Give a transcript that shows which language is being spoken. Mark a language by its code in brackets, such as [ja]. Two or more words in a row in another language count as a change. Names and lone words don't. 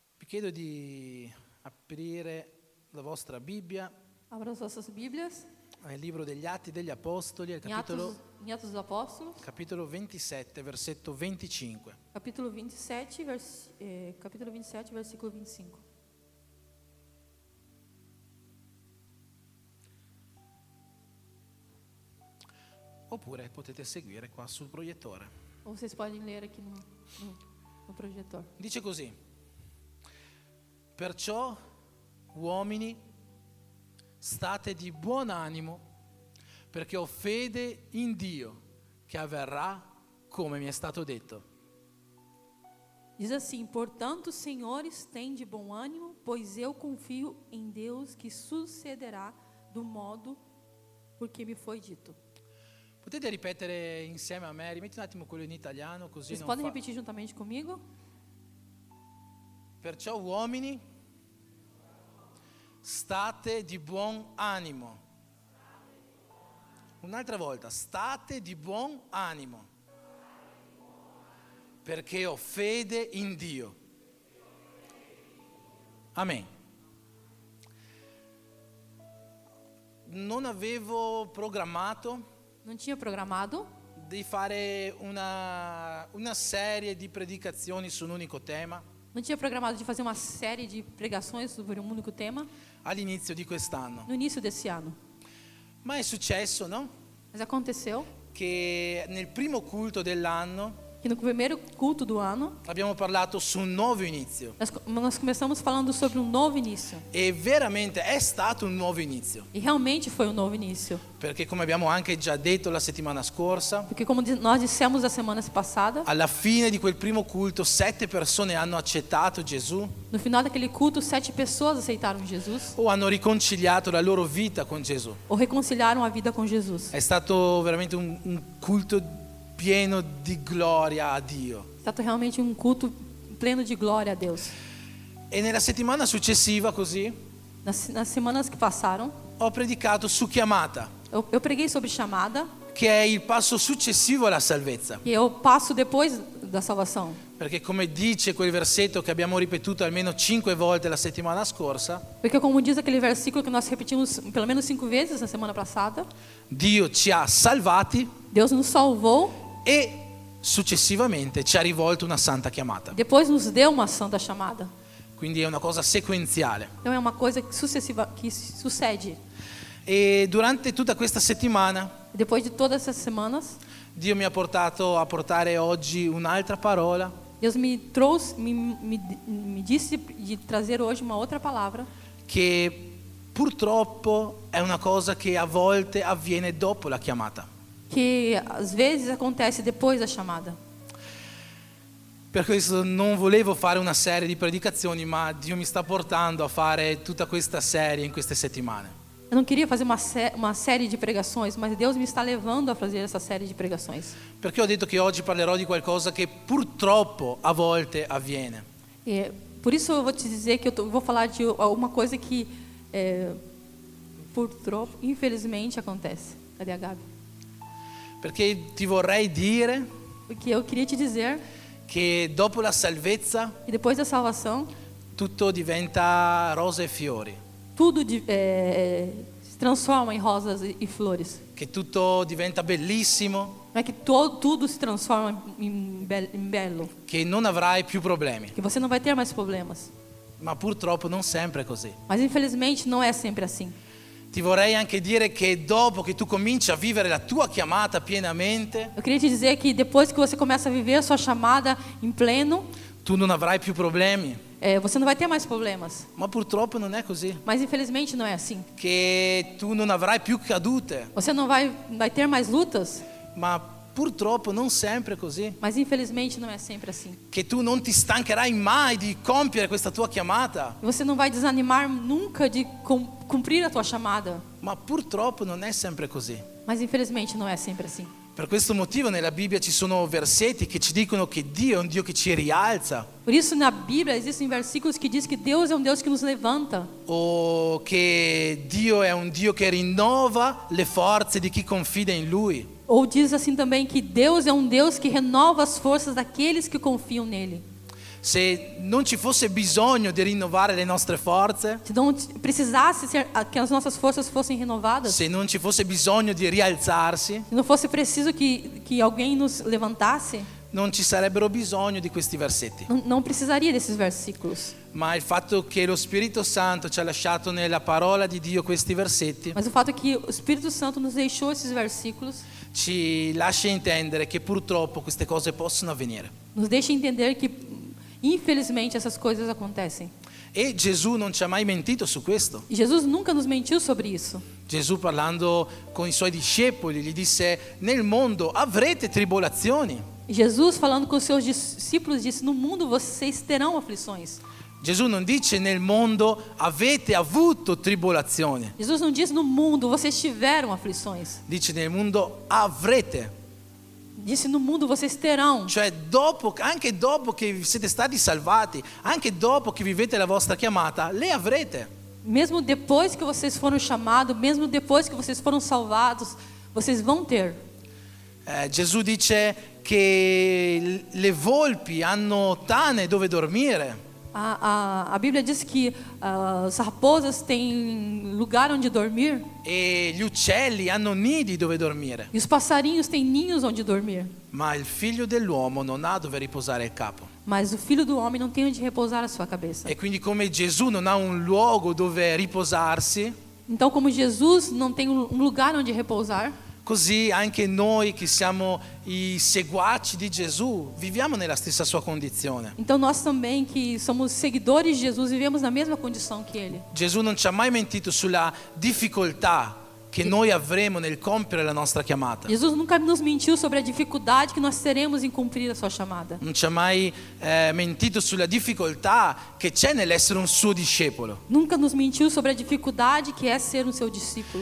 [it] chiedo di aprire la vostra Bibbia [pt] Abra as vossas Bíblias [it] nel libro degli Atti degli Apostoli, al [pt] em Atos dos Apóstolos, [it] capitolo 27, versetto 25. [pt] capítulo 27, versículo 25. [it] Oppure potete seguire qua sul proiettore. [pt] Ou vocês podem ler aqui no projetor. [it] Dice così: perciò, uomini, state di buon animo, perché ho fede in Dio che avverrà come mi è stato detto. [pt] Diz assim: portanto, senhores, tende bom ânimo, pois eu confio em Deus que sucederá do modo porque me foi dito. [it] Potete ripetere insieme a me? Rimetti un attimo quello in italiano, così [pt] Vocês [it] non [pt] podem [it] fa... [pt] repetir juntamente comigo? [it] Perciò, uomini, state di buon animo. Un'altra volta, state di buon animo, perché ho fede in Dio. Amen. Non avevo programmato [pt] Não tinha programado [it] di fare una serie di predicazioni su un unico tema [pt] Não tinha programado de fazer uma série de pregações sobre um único tema [it] all'inizio di quest'anno. [pt] no início desse ano. [it] Ma è successo, no? [pt] Mas aconteceu [it] Che nel primo culto dell'anno [pt] que no primeiro culto do ano, [it] abbiamo parlato su un nuovo inizio. [pt] nós começamos falando sobre um novo início. [it] E veramente è stato un nuovo inizio. [pt] E realmente foi um novo início. [it] Perché come abbiamo anche già detto la settimana scorsa, [pt] Porque como nós dissemos a semana passada, [it] alla fine di quel primo culto 7 persone hanno accettato Gesù [pt] no final daquele culto, 7 pessoas aceitaram Jesus [it] o hanno riconciliato la loro vita con Gesù. [pt] ou reconciliaram a vida com Jesus. [it] È stato veramente un culto pieno di gloria a Dio. [pt] É stato realmente um culto pleno de glória a Deus. [it] E nella settimana successiva così [pt] Nas semanas que passaram, [it] ho predicato su chiamata, [pt] eu preguei sobre chamada, [it] che è il passo successivo alla salvezza. [pt] que é o passo depois da salvação. [it] Perché come dice quel versetto che abbiamo ripetuto almeno 5 volte la settimana scorsa, [pt] Porque como diz aquele versículo que nós repetimos pelo menos 5 vezes na semana passada, [it] Dio ci ha salvati [pt] Deus nos salvou, [it] e successivamente ci ha rivolto una santa chiamata. [pt] depois nos deu uma santa chamada. [it] Quindi è una cosa sequenziale. [pt] Então é uma coisa sucessiva que sucede. [it] E durante tutta questa settimana [pt] Depois de todas essas semanas, [it] Dio mi ha portato a portare oggi un'altra parola [pt] Deus me trouxe, me disse de trazer hoje uma outra palavra [it] che purtroppo è una cosa che a volte avviene dopo la chiamata. [pt] que às vezes acontece depois da chamada. [it] Per questo non volevo fare una serie di predicazioni, ma Dio mi sta portando a fare tutta questa serie in queste settimane. [pt] Eu não queria fazer uma série de pregações, mas Deus me está levando a fazer essa série de pregações. [it] Perché ho detto che oggi parlerò di qualcosa che purtroppo a volte avviene. [pt] E por isso eu vou te dizer que vou falar de alguma coisa que, purtroppo, infelizmente acontece. Cadê a Gabi? [it] Perché ti vorrei dire [pt] Porque eu queria te dizer [it] che dopo la salvezza [pt] que depois da salvação, [it] tutto diventa rose e fiori, [pt] tudo se transforma em rosas e flores. [it] che tutto diventa bellissimo, [pt] Não é que tudo se transforma em belo, [it] che non avrai più problemi. [pt] que você não vai ter mais problemas. [it] Ma purtroppo non sempre è così. [pt] Mas infelizmente não é sempre assim. [it] Ti vorrei anche dire che dopo che tu cominci a vivere la tua chiamata pienamente, [pt] Eu queria te dizer que depois que você começa a viver a sua chamada em pleno, [it] tu non avrai più problemi. [pt] você não vai ter mais problemas. [it] Ma purtroppo non è così. [pt] Mas infelizmente não é assim. [it] Che tu non avrai più cadute. [pt] Você não vai ter mais lutas, [it] Ma purtroppo non sempre è così. [pt] mas infelizmente não é sempre assim. [it] Che tu non ti stancherai mai di compiere questa tua chiamata. [pt] Você não vai desanimar nunca de cumprir a tua chamada, [it] Ma purtroppo non è sempre così. [pt] mas infelizmente não é sempre assim. [it] Per questo motivo nella Bibbia ci sono versetti che ci dicono che Dio è un Dio che ci rialza, [pt] Por isso na Bíblia existem versículos que diz que Deus é um Deus que nos levanta, [it] o che Dio è un Dio che rinnova le forze di chi confida in Lui. [pt] ou diz assim também que Deus é um Deus que renova as forças daqueles que confiam nele. [it] se non ci fosse bisogno di rinnovare le nostre forze, [pt] se não precisasse que as nossas forças fossem renovadas, [it] se non ci fosse bisogno di rialzarsi, [pt] se não fosse preciso que alguém nos levantasse, [it] non ci sarebbero bisogno di questi versetti. [pt] não precisaria desses versículos. [it] Ma il fatto che lo Spirito Santo ci ha lasciato nella parola di Dio questi versetti [pt] Mas o fato é que o Espírito Santo nos deixou esses versículos, [it] ci lascia intendere che purtroppo queste cose possono avvenire. [pt] nos deixa entender que, infelizmente, essas coisas acontecem. [it] E Gesù non ci ha mai mentito su questo. [pt] E Jesus nunca nos mentiu sobre isso. [it] Gesù, parlando con i suoi discepoli, gli disse: nel mondo avrete tribolazioni. [pt] E Jesus, falando com os seus discípulos, disse: no mundo vocês terão aflições. [it] Gesù non dice nel mondo avete avuto tribolazione, [pt] Jesus não diz no mundo vocês tiveram aflições. [it] dice nel mondo avrete. [pt] Disse no mundo vocês terão. [it] Cioè anche dopo che siete stati salvati, anche dopo che vivete la vostra chiamata, le avrete. [pt] Mesmo depois que vocês foram chamados, mesmo depois que vocês foram salvados, vocês vão ter. [it] Gesù dice che le volpi hanno tane dove dormire. [pt] A Bíblia diz que as raposas têm lugar onde dormir [it] E gli uccelli hanno nidi dove dormire, [pt] e os passarinhos têm ninhos onde dormir. [it] ma il figlio dell'uomo non ha dove riposare il capo. [pt] Mas o Filho do Homem não tem onde repousar a sua cabeça. [it] E quindi come Gesù non ha un luogo dove riposarsi, [pt] Então, como Jesus não tem um lugar onde repousar, [it] così anche noi che siamo i seguaci di Gesù viviamo nella stessa sua condizione. [pt] então nós também que somos seguidores de Jesus vivemos na mesma condição que Ele. [it] Gesù non ci ha mai mentito sulla difficoltà che noi avremo nel compiere la nostra chiamata. [pt] Jesus nunca nos mentiu sobre a dificuldade que nós teremos em cumprir a sua chamada. [it] Non ci ha mai mentito sulla difficoltà che c'è nell'essere un suo discepolo. [pt] Nunca nos mentiu sobre a dificuldade que é ser um seu discípulo.